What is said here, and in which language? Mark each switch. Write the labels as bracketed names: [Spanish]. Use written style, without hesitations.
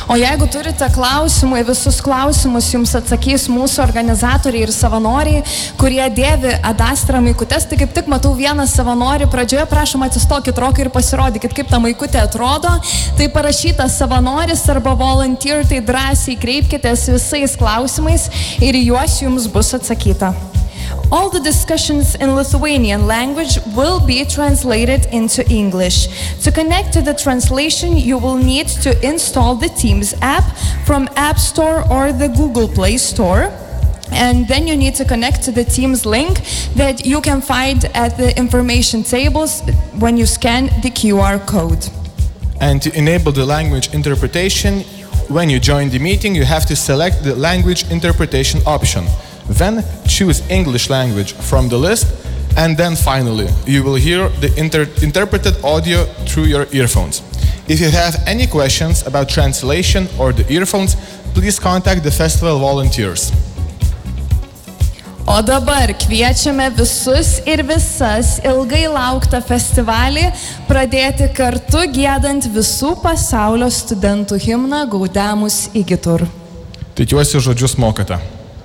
[Lithuanian] O jeigu turite klausimų, visus klausimus jums atsakys mūsų organizatoriai ir savanoriai, kurie dėvi Ad Astra maikutes, tai kaip tik matau vieną savanorį. Pradžioje prašom atsistokit rokai ir pasirodykit, kaip ta maikutė atrodo. Tai parašyta savanoris arba volunteer, tai drąsiai kreipkitės visais klausimais ir juos jums bus atsakyta. [English] All the discussions in Lithuanian language will be translated into English. To connect to the translation, you will need to install the Teams app from App Store or the Google Play Store. And then you need to connect to the Teams link that you can find at the information tables when you scan the QR code. And to enable the language interpretation, when you join the meeting, you have to select the language interpretation option. Then choose English language from the list, and then finally you will hear the interpreted audio through your earphones. If you have any questions about translation or the earphones, please contact the festival volunteers. [Lithuanian] O dabar kviečiame visus ir visas ilgai lauktą festivalį pradėti kartu giedant visų pasaulio studentų himną Gaudeamus Igitur. Tikiuosi žodžius mokate.